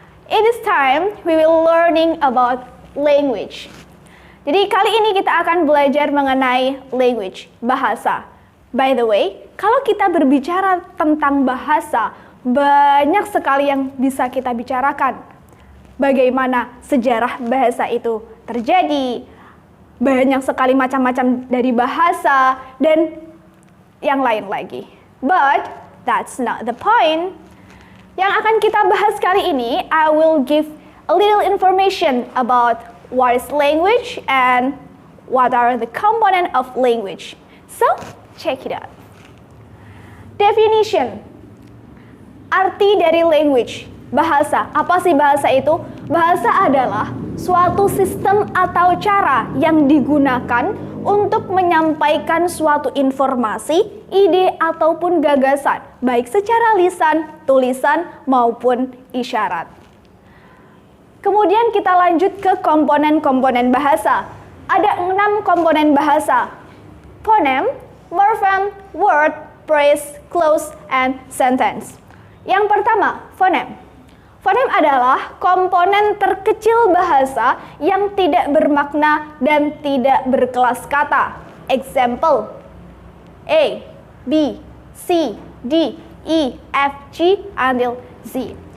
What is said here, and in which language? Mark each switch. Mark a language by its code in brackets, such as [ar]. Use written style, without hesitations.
[en] In this time, we will learning about language. [id] Jadi kali ini kita akan belajar mengenai language, bahasa. [en] By the way, [id] kalau kita berbicara tentang bahasa, banyak sekali yang bisa kita bicarakan. Bagaimana sejarah bahasa itu terjadi, banyak sekali macam-macam dari bahasa, dan yang lain lagi. [en] But that's not the point. [id] Yang akan kita bahas kali ini, [en] I will give a little information about what is language and what are the component of language. So, check it out. Definition. [id] Arti dari language. Bahasa. Apa sih bahasa itu? Bahasa adalah suatu sistem atau cara yang digunakan untuk menyampaikan suatu informasi, ide, ataupun gagasan, baik secara lisan, tulisan, maupun isyarat. Kemudian kita lanjut ke komponen-komponen bahasa. Ada 6 komponen bahasa. [en] Phoneme, morpheme, word, phrase, clause, and sentence. [id] Yang pertama, phoneme. Phoneme adalah komponen terkecil bahasa yang tidak bermakna dan tidak berkelas kata. [en] Example: A, B, C, D, E, F, G, until Z.